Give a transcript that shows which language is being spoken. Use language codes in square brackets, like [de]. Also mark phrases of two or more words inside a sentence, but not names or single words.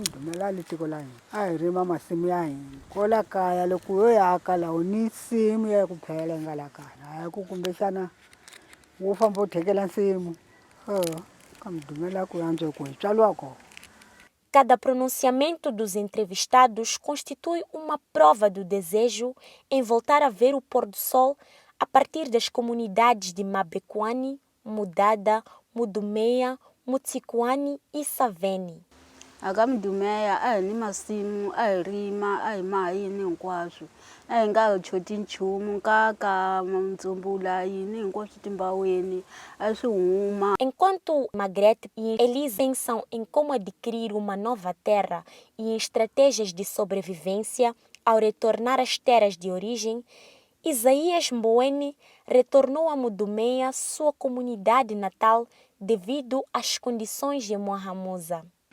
[pt] Cada pronunciamento dos entrevistados constitui uma prova do desejo em voltar a ver o pôr do sol a partir das comunidades de Mabequani, Mudada, Mudumeia, Mutsikwani e Savene. [ts] Akamdumeya ni masimu rima mahini hinkwaswo nga choti nchumu nkaka mtsumbula yini hinkwaswo timbaweni swi huma. [pt] Enquanto Margrethe e Elise pensam em como adquirir uma nova terra e em estratégias de sobrevivência ao retornar às terras de origem, Isaías Mboweni retornou a Mudumeia, sua comunidade natal, devido às condições de Mohamuza.